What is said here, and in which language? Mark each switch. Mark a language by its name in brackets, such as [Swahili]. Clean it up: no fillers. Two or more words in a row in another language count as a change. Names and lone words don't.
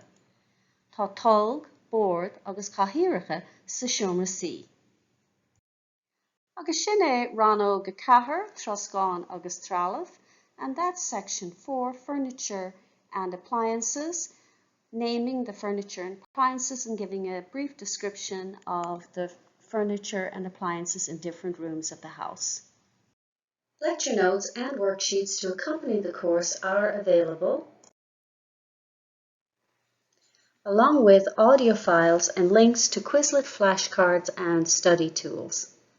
[Irish] Tá tolg, board agus cathaoireacha sa seomra sí. Agus sin é Rannóg a chathair, Troscán agus trealamh, [English] and that's section 4, furniture and appliances, naming the furniture and appliances and giving a brief description of the furniture and appliances in different rooms of the house. Lecture notes and worksheets to accompany the course are available, along with audio files and links to Quizlet flashcards and study tools.